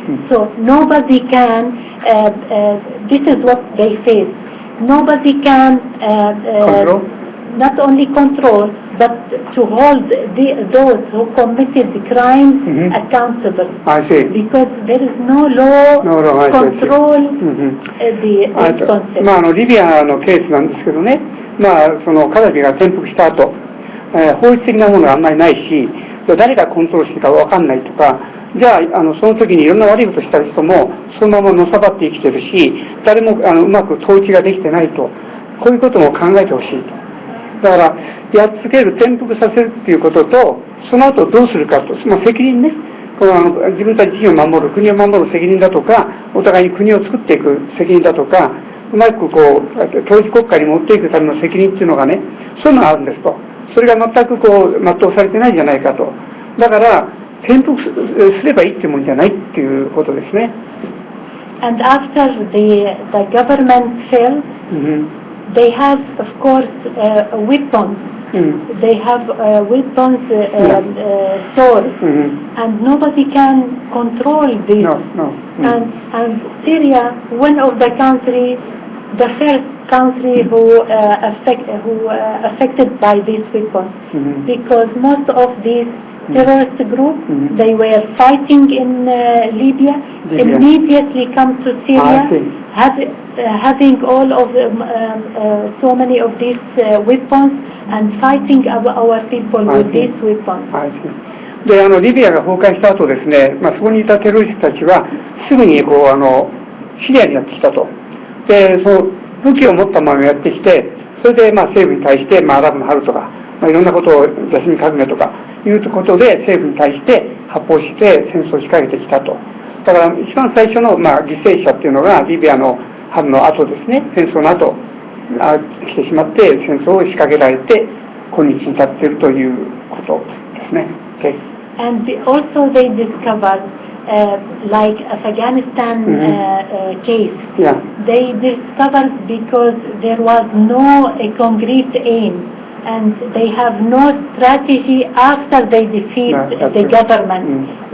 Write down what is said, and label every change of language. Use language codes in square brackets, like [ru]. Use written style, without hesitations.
[en] So nobody can, this is what they face, nobody can not only control, but to hold those who committed the crimes accountable. I see. Because there is no law control this concept. [ja] リビアのケースなんですけどね、そのカダフィが転覆した後、法律的なものがあんまりないし、誰がコントロールしているか分かんないとか、じゃあ、その時にいろんな悪いことした人もそのままのさばって生きてるし、誰もうまく統治ができてないと、こういうことも考えてほしいと。だから、やっつける、転覆させるっていうことと、その後どうするかと、責任ね、自分たち自身を守る、国を守る責任だとか、お互いに国を作っていく責任だとか、うまく統一国家に持っていくための責任っていうのがね、そういうのがあるんですと。それが全く全うされてないんじゃないかと。だから、転覆すればいいっていうもんじゃないっていうことですね。 [en] And after the government fell, they have, of course, weapons. They have weapons, swords, and nobody can control this. No. And Syria, one of the countries the first country who affected by these weapons, because most of these terrorist groups, they were fighting in Libya, immediately come to Syria, having all of so many of these weapons and fighting our people with these weapons. [ja] でリビアが崩壊した後ですね、そこにいたテロリストたちはすぐにシリアにやってきたと。で、その武器を持ったままやってきて、それで政府に対して、アラブの春とか、いろんなことをジャスミン革命とかいうことで政府に対して発砲して戦争を仕掛けてきたと。だから一番最初の犠牲者っていうのがリビアの春の後ですね、戦争の後来てしまって戦争を仕掛けられて今日に至っているということですね。 [en] Okay. And also they discovered, like Afghanistan case, they discovered because there was no concrete aim and they have no strategy after they defeat the government.